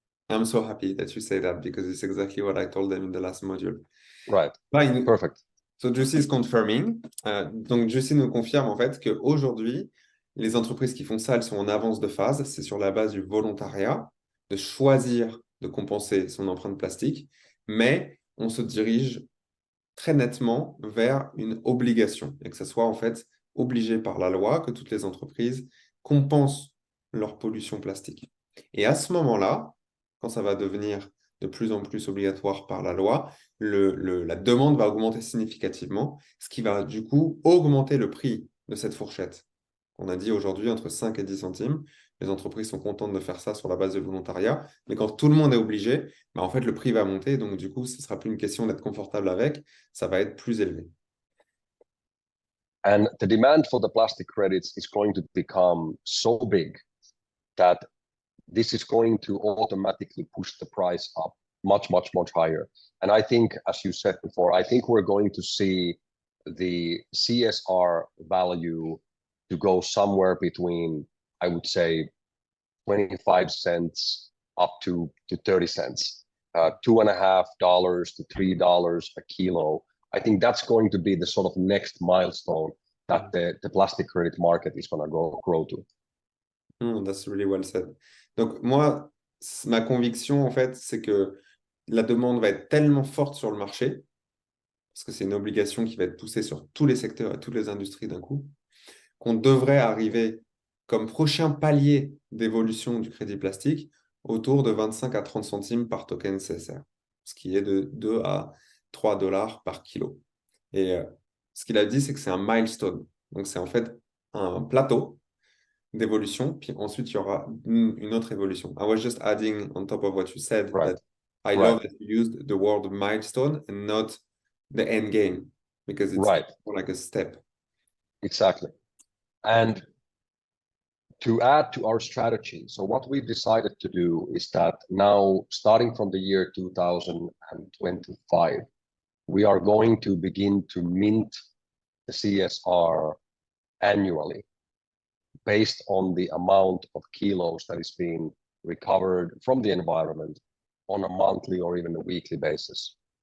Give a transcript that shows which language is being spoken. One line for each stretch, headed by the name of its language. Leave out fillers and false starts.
English: I'm so happy that you say that because it's exactly what I told them in the last module. Right. Fine. Perfect. So Jussi is confirming.
French: Donc Jussi nous confirme en fait qu'aujourd'hui, les entreprises qui font ça, elles sont en avance de phase. C'est sur la base du volontariat, de choisir de compenser son empreinte plastique, mais on se dirige très nettement vers une obligation et que ce soit en fait obligé par la loi que toutes les entreprises compensent leur pollution plastique. Et à ce moment-là, quand ça va devenir de plus en plus obligatoire par la loi, la demande va augmenter significativement, ce qui va du coup augmenter le prix de cette fourchette. On a dit aujourd'hui entre 5 et 10 centimes. Les entreprises sont contentes de faire ça sur la base de volontariat. Mais quand tout le monde est obligé, bah en fait, le prix va monter. Donc, du coup, ce ne sera plus une question d'être confortable avec. Ça va être plus élevé.
English: And the demand for the plastic credits is going to become so big that this is going to automatically push the price up much, much, much higher. And I think, as you said before, I think we're going to see the CSR value to go somewhere between, I would say, 25 cents up to 30 cents, $2.50 to $3 a kilo. I think that's going to be the sort of next milestone that the plastic credit market is going to grow to. That's really well said.
French: Donc, moi, ma conviction, en fait, c'est que la demande va être tellement forte sur le marché, parce que c'est une obligation qui va être poussée sur tous les secteurs et toutes les industries d'un coup, qu'on devrait arriver comme prochain palier d'évolution du crédit plastique autour de 25 à 30 centimes par token CSR, ce qui est de 2 à 3 dollars par kilo. Et ce qu'il a dit, c'est que c'est un milestone. Donc, c'est en fait un plateau d'évolution, puis ensuite, il y aura une autre évolution.
English: I was just adding on top of what you said that I love that you used the word milestone and not the end game, because it's more like a step. Exactly. And to add to our strategy, so what we've decided to do is that now, starting from the year 2025, we are going to begin to mint the CSR annually based on the amount of kilos that is being recovered from the environment on a monthly or even a weekly basis.